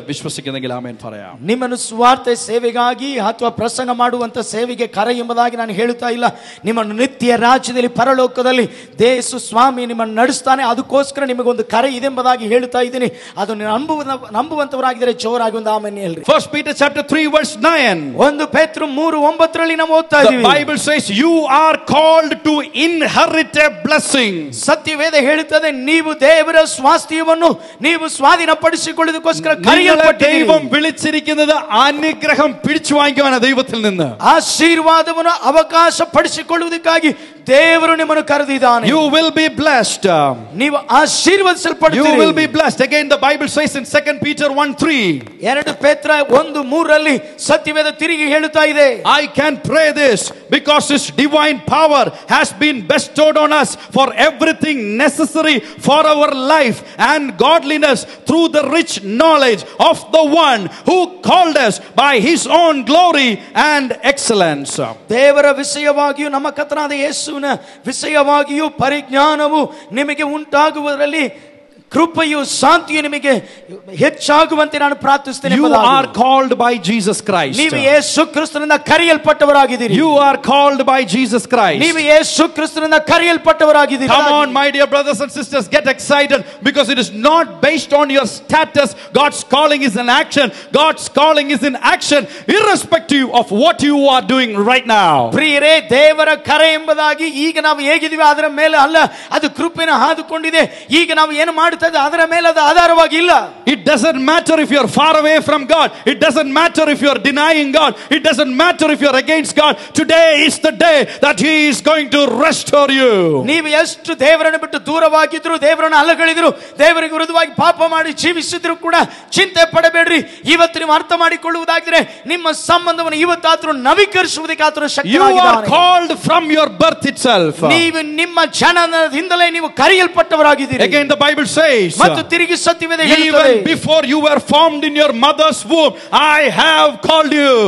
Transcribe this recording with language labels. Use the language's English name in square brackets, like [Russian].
[Malayalam] വിശ്വസിക്കുന്നെങ്കിൽ ആമേൻ പറയാം. [Kannada] ನಿಮ್ಮನ್ನು ಸುವಾರ್ತೆ ಸೇವೆಗಾಗಿ ಅಥವಾ ಪ್ರಸಂಗ ಮಾಡುವಂತ ಸೇವೆಗೆ ಕರೆ ಎಂಬುದಾಗಿ ನಾನು ಹೇಳುತ್ತಾ ಇಲ್ಲ. ನಿಮ್ಮನ್ನು ನಿತ್ಯ ರಾಜ್ಯದಲ್ಲಿ ಪರಲೋಕದಲ್ಲಿ ಯೇಸು ಸ್ವಾಮಿ ನಿಮ್ಮನ್ನು ನಡೆಸ್ತಾನೆ. ಅದಕ್ಕೋಸ್ಕರ ನಿಮಗೊಂದು ಕರೆ ಇದೆ ಎಂಬುದಾಗಿ ಹೇಳುತ್ತಾ ಇದ್ದೀನಿ. ಅದು ನಂಬುವಂತವರಾಗಿ ಇಷ್ಟವಾಗಿದ್ರೆ ಜೋರಾಗಿ ಒಂದು ಆಮೆನ್ ಹೇಳ್ರಿ. [English] 1 Peter chapter 3 verse 9. [Kannada] 1 ಪೇತ್ರ 3:9 ನಾವು ಓದ್ತಾ [English] The [Kannada] ಇದ್ದೀವಿ. [English] Bible says you are called to inherit a blessing. [Kannada] ಸತ್ಯವೇದ ಹೇಳುತ್ತದೆ ನೀವು ದೇವರ ಸ್ವಾಸ್ಥ್ಯವನ್ನು ನೀವು സ്വാധീനಪಡಿಸಿಕೊಳ್ಳುವುದಕ್ಕೋಸ್ಕರ ಕರೆಯಲ್ಪಟ್ಟಿದ್ದೀರಿ. [Malayalam] ദൈവം വിളിച്ചിരിക്കുന്നത് അനുഗ്രഹം പിടിച്ചു വാങ്ങിക്കുവാനാണ് ദൈവത്തിൽ നിന്ന്. [Kannada] ಆಶೀರ್ವಾದವನ್ನು ಅವಕಾಶ ಪಡಿಸಿಕೊಳ್ಳುವುದಕ್ಕಾಗಿ ದೇವರು ನಿಮ್ಮನ್ನು ಕರೆದಿದ್ದಾನೆ. [English] You will be blessed. [Kannada] ನೀವು ಆಶೀರ್ವದಿಸಲ್ಪಡುತ್ತೀರಿ. [English] You will be blessed. Again the Bible says in 2 Peter 1:3. [Kannada] 2 ಪೇತ್ರ 1:3 ಸತ್ಯವೇದ ತಿರುಗಿ ಹೇಳುತ್ತಾ ಇದೆ. [English] I can pray this because his divine power has been bestowed on us for everything necessary for our life and godliness through the rich knowledge of the one who called us by his own glory and excellence. [Kannada] ದೇವರ ವಿಷಯವಾಗಿಯೂ ನಮ್ಮ ಕರ್ತನಾದ ಯೇಸುವಿನ ವಿಷಯವಾಗಿಯೂ ಪರಿಜ್ಞಾನವು ನಿಮಗೆ ಉಂಟಾಗುವುದರಲ್ಲಿ ಕೃಪೆಯು ಶಾಂತಿಯು ನಿಮಗೆ ಹೆಚ್ಚಾಗುವಂತೆ ನಾನು ಪ್ರಾರ್ಥಿಸುತ್ತೇನೆ. [English] You are called by Jesus Christ. [Kannada] ನೀವು ಯೇಸು ಕ್ರಿಸ್ತನಿಂದ ಕರೆಯಲ್ಪಟ್ಟವರಾಗಿದ್ದೀರಿ. [English] You are called by Jesus Christ. [Kannada] ನೀವು ಯೇಸು ಕ್ರಿಸ್ತನಿಂದ ಕರೆಯಲ್ಪಟ್ಟವರಾಗಿದ್ದೀರಿ. [English] Come on my dear brothers and sisters, get excited because it is not based on your status. God's calling is in action. God's calling is in action irrespective of what you are doing right now. [Kannada] ಪ್ರಿಯರೇ, ದೇವರ ಕರೆ ಎಂಬುದಾಗಿ ಈಗ ನಾವು ಹೇಗಿದ್ದೀವಿ ಅದರ ಮೇಲೆ ಅಲ್ಲ, ಅದು ಕೃಪೆನ ಹಾದುಕೊಂಡಿದೆ. ಈಗ ನಾವು ಏನು ಮಾಡುತ್ತೇವೆ ಅದರ ಮೇಲೆ ಅದು ಆಧಾರವಾಗಿ ಇಲ್ಲ. [English] It doesn't matter if you are far away from God. It doesn't matter if you are denying God. It doesn't matter if you are against God. Today is the day that he is going to restore you. [Kannada] ನೀವು ಎಷ್ಟು ದೇವರನ್ನು ಬಿಟ್ಟು ದೂರವಾಗಿದ್ರು, ದೇವರನ್ನು ಅಲಗಳಿದ್ರು, ದೇವರಿಗೆ ವಿರುದ್ಧವಾಗಿ ಪಾಪ ಮಾಡಿ ಜೀವಿಸಿದ್ರು ಕೂಡ ಚಿಂತೆ ಪಡಬೇಡ್ರಿ. ಇವತ್ತು ನೀವು ಅರ್ಥ ಮಾಡಿಕೊಳ್ಳುವುದಾಗಿದ್ರೆ ನಿಮ್ಮ ಸಂಬಂಧವನ್ನು ಇವತ್ತಾದರೂ ನವೀಕರಿಸುವುದಕ್ಕೆ ಆತನು ಶಕ್ತನಾಗಿದ್ದಾನೆ. [English] You are called from your birth itself. [Kannada] ನೀವು ನಿಮ್ಮ ಜನನದಿಂದಲೇ ನೀವು ಕರೆಯಲ್ಪಟ್ಟವರಾಗಿದ್ದೀರಿ. [English] Again the Bible says, [Kannada] ಮತ್ತು ತಿರುಗಿ ಸತ್ಯವೇದ ಹೇಳುತ್ತದೆ, [English] even before you were formed in your mother's womb I have called you.